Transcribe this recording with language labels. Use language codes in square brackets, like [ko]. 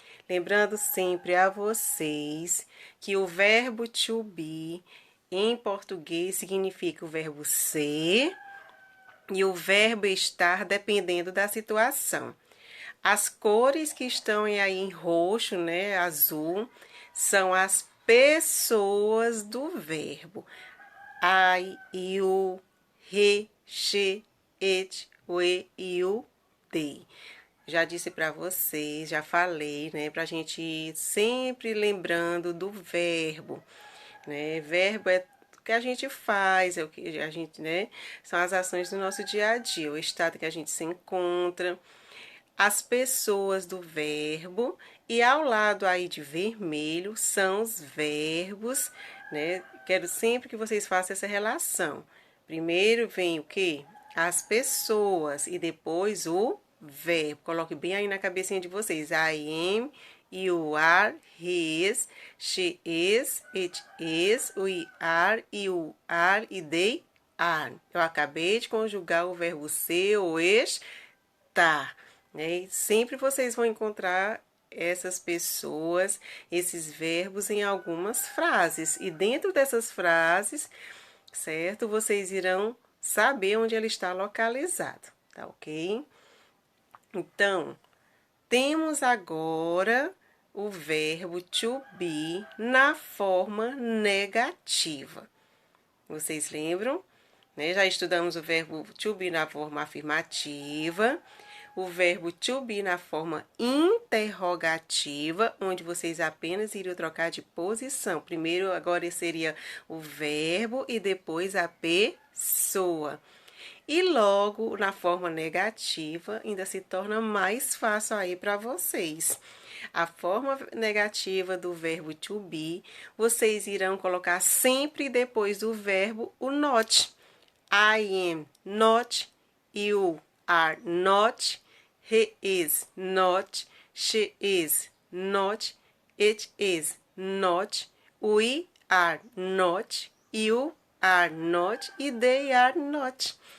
[pt] Lembrando sempre a vocês que o verbo to be em português significa o verbo ser e o verbo estar dependendo da situação. As cores que estão aí em roxo, né, azul, são as pessoas do verbo. [en] I, you, he, she, it, we, you, they. [pt] Já disse para vocês, já falei, né, para a gente ir sempre lembrando do verbo, né? Verbo é o que a gente faz, é o que a gente, né? São as ações do nosso dia a dia, o estado que a gente se encontra, as pessoas do verbo e ao lado aí de vermelho são os verbos, né? Quero sempre que vocês façam essa relação. Primeiro vem o quê? As pessoas e depois o verbo. Coloque bem aí na cabecinha de vocês. [en] I am, you are, he is, she is, it is, we are, you are e they are. [pt] Eu acabei de conjugar o verbo ser ou estar. Né? E sempre vocês vão encontrar essas pessoas, esses verbos em algumas frases. E dentro dessas frases, certo? Vocês irão saber onde ele está localizado, tá ok? Então, temos agora o verbo to be na forma negativa. Vocês lembram? Né? Já estudamos o verbo to be na forma afirmativa. o verbo to be na forma interrogativa, onde vocês apenas iriam trocar de posição. Primeiro, agora seria o verbo e depois a pessoa. E logo, na forma negativa, ainda se torna mais fácil aí para vocês. A forma negativa do verbo to be, vocês irão colocar sempre depois do verbo o not. [en] I am not, you are not, he is not, she is not, it is not, we are not, you are not e they are not.